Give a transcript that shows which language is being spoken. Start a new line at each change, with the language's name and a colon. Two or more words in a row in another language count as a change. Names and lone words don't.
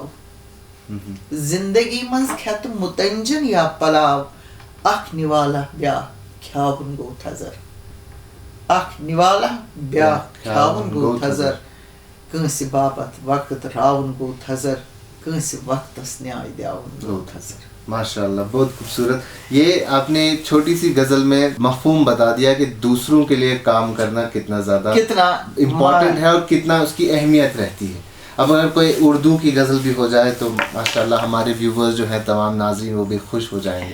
Kashmiri: زندگی منٛز کھٮ۪تہٕ مُتنجن یا پلاو. اکھ نِوالا بیٛاکھ کھیاوُن گوٚو تھزر. اکھ نِوالا بیٛاکھ کھیاوُن گوٚو تھزر. کٲنٛسہِ باپتھ وقت راوُن گوٚو تھزر. کٲنٛسہِ وقتس نیاے دِیاوُن گوٚو تھزر.
Arabic: ماشاء اللہ,
Urdu: بہت خوبصورت. یہ آپ نے چھوٹی سی غزل میں مفہوم بتا دیا کہ دوسروں کے لیے کام کرنا کتنا زیادہ امپورٹنٹ ہے اور کتنا اس کی اہمیت رہتی ہے. اب اگر کوئی اردو کی غزل بھی ہو جائے تو
Arabic: ماشاء اللہ
Urdu: ہمارے ویورز جو ہیں, تمام ناظرین, وہ بھی خوش ہو جائیں گے.